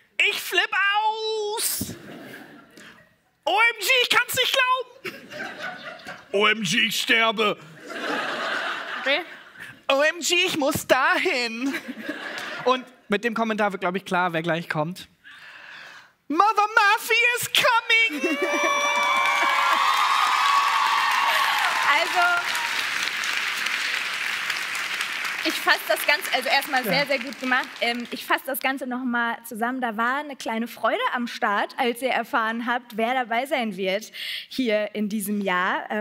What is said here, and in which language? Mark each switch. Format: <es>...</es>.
<de>Ich flipp aus. OMG, ich kann's nicht glauben. OMG, ich sterbe. Okay. OMG, ich muss dahin. Und mit dem Kommentar wird, glaube ich, klar, wer gleich kommt.</de> <en>Mother Murphy is coming!</en> <de>Also, ich fasse das Ganze, also erstmal sehr, sehr gut gemacht. Ich fasse das Ganze nochmal zusammen. Da war eine kleine Freude am Start, als ihr erfahren habt, wer dabei sein wird hier in diesem Jahr.</de>